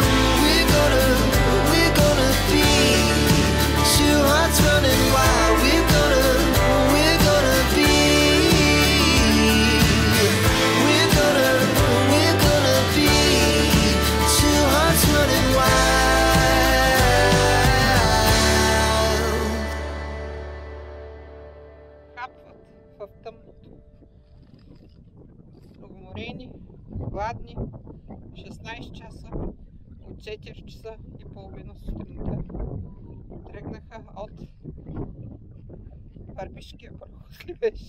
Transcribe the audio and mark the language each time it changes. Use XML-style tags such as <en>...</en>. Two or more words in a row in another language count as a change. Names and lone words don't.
<en>We're gonna be two hearts running wild. We're gonna be. We're gonna be two hearts running wild.</en> <bg>Хапват в тъмното. Уморени, гладни, 16 часа, от 4 часа и половина сутринта. Тръгнаха от Върбишкия проход ли беше?</bg>